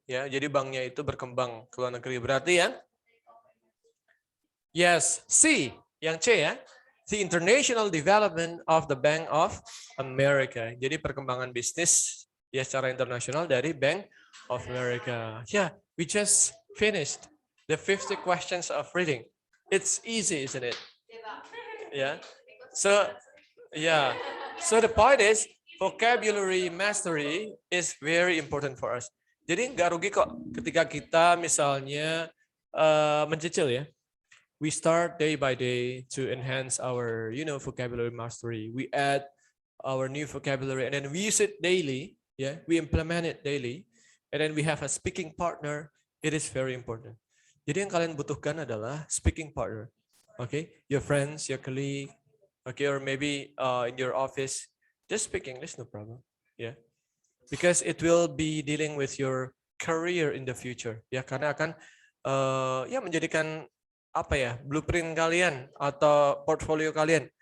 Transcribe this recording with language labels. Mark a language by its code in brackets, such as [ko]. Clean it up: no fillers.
[id] Ya, jadi banknya itu berkembang ke luar negeri. Berarti ya? Yes, C, yang C ya. [en] The international development of the Bank of America. [id] Jadi perkembangan bisnis ya secara internasional dari Bank of America. [en] Yeah, we just finished the 50 questions of reading. It's easy, isn't it? Yeah. So, yeah. So the point is vocabulary mastery is very important for us. [id] Jadi nggak rugi kok ketika kita misalnya mencicil ya. [en] We start day by day to enhance our, vocabulary mastery. We add our new vocabulary and then we use it daily. Yeah, we implement it daily. And then we have a speaking partner. It is very important. [id] Jadi yang kalian butuhkan adalah speaking partner. [en] Okay, your friends, your colleague, okay, or maybe in your office, just speak English, no problem. Yeah, because it will be dealing with your career in the future. [id] Ya, karena akan menjadikan apa ya, blueprint kalian atau portfolio kalian.